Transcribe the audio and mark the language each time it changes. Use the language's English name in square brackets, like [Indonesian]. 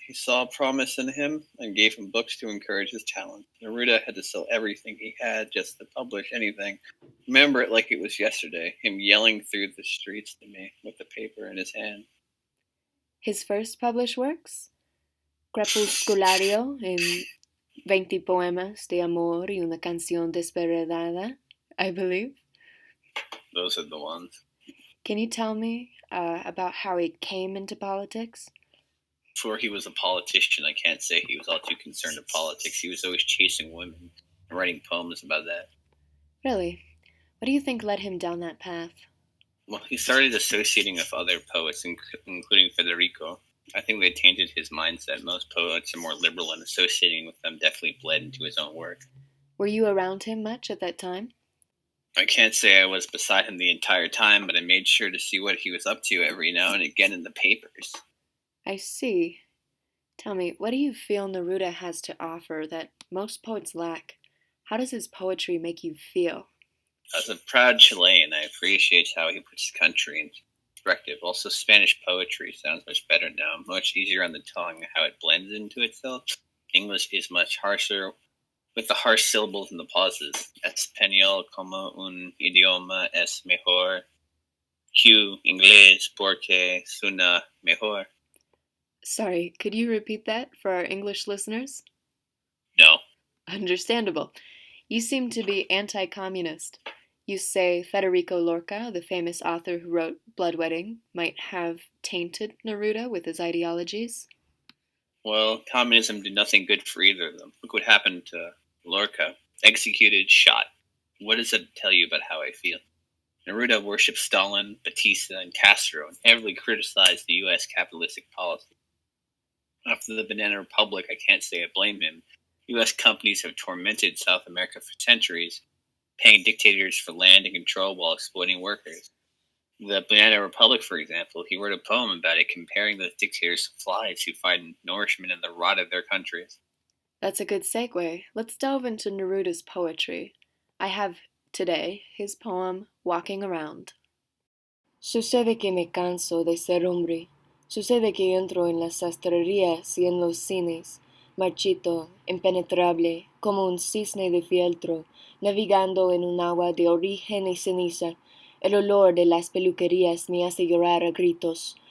[English] He saw promise in him and gave him books to encourage his talent. Neruda had to sell everything he had just to publish anything. Remember it like it was yesterday, him yelling through the streets to me with the paper in his hand. His first published works? Crepusculario en 20 poemas de amor y una canción desesperada, I believe. Those are the ones. Can you tell me about how he came into politics? Before he was a politician, I can't say he was all too concerned with politics. He was always chasing women and writing poems about that. Really? What do you think led him down that path? Well, he started associating with other poets, including Federico. I think they tainted his mindset. Most poets are more liberal, and associating with them definitely bled into his own work. Were you around him much at that time? I can't say I was beside him the entire time, but I made sure to see what he was up to every now and again in the papers. I see. Tell me, what do you feel Neruda has to offer that most poets lack? How does his poetry make you feel? As a proud Chilean, I appreciate how he puts his country in perspective. Also, Spanish poetry sounds much better now, much easier on the tongue, how it blends into itself. English is much harsher, with the harsh syllables and the pauses. [Spanish] Español como un idioma es mejor que inglés porque suena mejor. [English] Sorry, could you repeat that for our English listeners? No. Understandable. You seem to be anti-communist. You say Federico Lorca, the famous author who wrote Bloodwedding, might have tainted Neruda with his ideologies? Well, communism did nothing good for either of them. Look what happened to Lorca. Executed, shot. What does that tell you about how I feel? Neruda worshipped Stalin, Batista, and Castro, and heavily criticized the U.S. capitalistic policy. After the Banana Republic, I can't say I blame him. U.S. companies have tormented South America for centuries, paying dictators for land and control while exploiting workers. The Banana Republic, for example, he wrote a poem about it, comparing those dictators to flies who find nourishment in the rot of their countries. That's a good segue. Let's delve into Neruda's poetry. I have today his poem, Walking Around. [Spanish] Sucede que me canso de ser hombre. Sucede que entro en las sastrerías y en los cines, marchito, impenetrable, como un cisne de fieltro, navegando en un agua de origen y ceniza. El olor de las peluquerías me hace llorar a gritos.